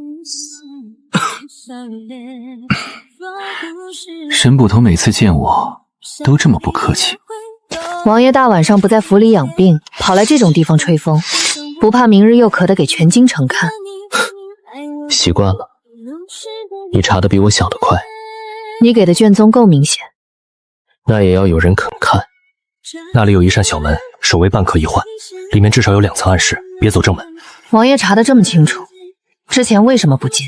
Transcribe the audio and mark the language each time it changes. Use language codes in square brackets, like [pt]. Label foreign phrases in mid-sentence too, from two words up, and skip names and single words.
[zh] 沈捕头每次見我都這麼不客氣。王爺大晚上不在府裡養病，跑來這種地方吹風，不怕明日又咳得給全京城看？習慣了。你查得比我想的快。你給的卷宗夠明顯，那也要有人肯看。那裡有一扇小門，守衛半刻一換，裡面至少有2层暗室，別走正门。王爺查得這麼清楚，之前為什麼不進？